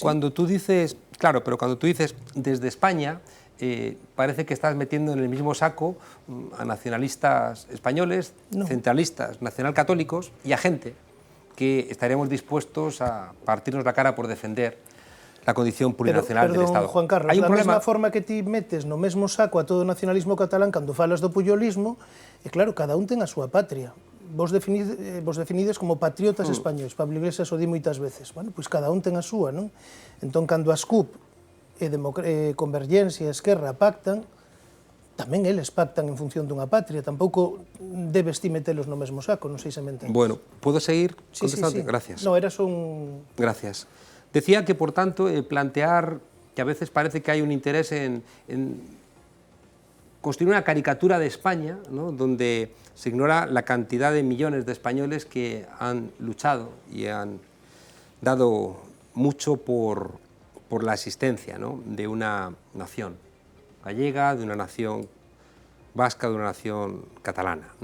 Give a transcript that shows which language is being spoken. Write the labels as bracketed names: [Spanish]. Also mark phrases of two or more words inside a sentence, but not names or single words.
[Spanish] Cuando tú dices, claro, pero cuando tú dices desde España, parece que estás metiendo en el mismo saco a nacionalistas españoles, centralistas, nacionalcatólicos y a gente que estaríamos dispuestos a partirnos la cara por defender la condición plurinacional del Estado. Juan Carlos, [Galician] da mesma forma que ti metes no mesmo saco a todo o nacionalismo catalán cando falas do puyolismo, e claro, cada un ten a súa patria. Vos definides como patriotas españoles, Pablo Iglesias o di moitas veces. Bueno, pois cada un ten a súa, non? Entón, cando as CUP e Convergencia e Esquerra pactan, tamén eles pactan en función dunha patria, tampouco debes ti metelos no mesmo saco, non sei se me entendes. [Spanish] Bueno, ¿puedo seguir contestando? Sí. Gracias. [Galician] No, era só un... [Spanish] Gracias. Decía que, por tanto, plantear que a veces parece que hay un interés en construir una caricatura de España, ¿no?, donde se ignora la cantidad de millones de españoles que han luchado y han dado mucho por la existencia, ¿no?, de una nación gallega, de una nación vasca, de una nación catalana, ¿no?